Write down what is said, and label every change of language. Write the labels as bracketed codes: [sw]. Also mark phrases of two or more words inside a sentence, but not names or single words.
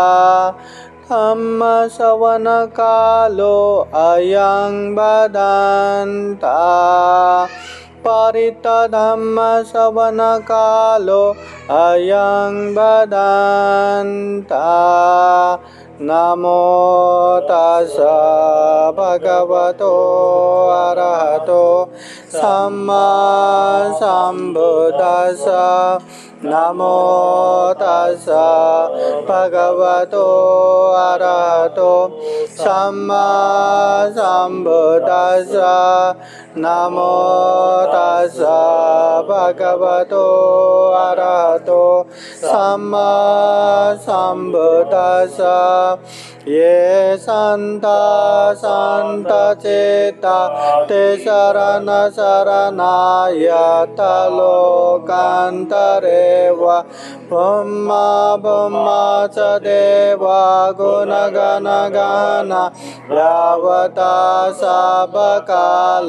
[pi] धम्मश्रवणकालो अयं भदन्ता. परितधम्मश्रवणकालो अयं भदन्ता. नमो तस्स भगवतो अरहतो सम्मा सम्बुद्दस्स. नमो तस्स भगवतो अरहतो सम्मा सम्बुद्दस्स. नमो तस्स भगवतो अरहतो सम्मा सम्बुद्दस्स. ये संता संत चेता ते शरण शरणाय लोकांतरे वा. ब्रह्मा ब्रह्मा च देवा गुणगण गण यावता सबकाला.